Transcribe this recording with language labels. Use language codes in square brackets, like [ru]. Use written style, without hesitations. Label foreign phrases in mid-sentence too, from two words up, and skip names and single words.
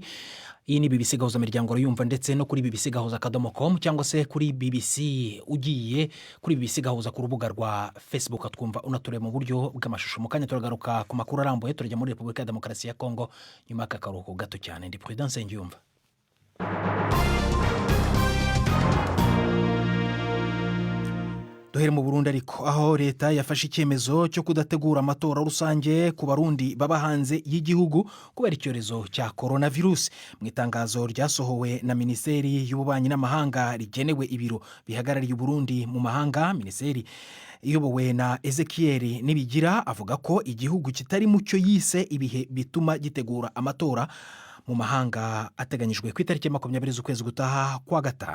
[rw] Iyi ni BBC gahuza miryango yumva ndetse no kuri BBC gahuza.com cyangwa se kuri BBC ugiye kuri BBC gahuza ku rubuga rwa Facebook twumva unature mu buryo bw'amashusho. Mu kanya turagaruka ku makuru arambuye turajya muri Repubulika ya Demokarasi ya Kongo nyuma y'akaruhuko gato cyane. Ndi Prudence Ngiyumva. Duhere mu Burundi ariko aho leta yafashe icyemezo cyo kudategura amatora rusange ku barundi baba hanze y'igihugu kubera icyorezo cya coronavirus. Mu itangazo ryasohowe na Minisiteri y'Ububanyi n'Amahanga rigenewe ibiro bihagarariye Burundi mu mahanga, Minisiteri iyobowe na Ezekiel Nibigira avuga ko igihugu kitari mu cyo yise ibihe bituma gitegura amatora mu mahanga ateganyijwe ku itariki 20 z'ukwezi gutaha kwa gatanu.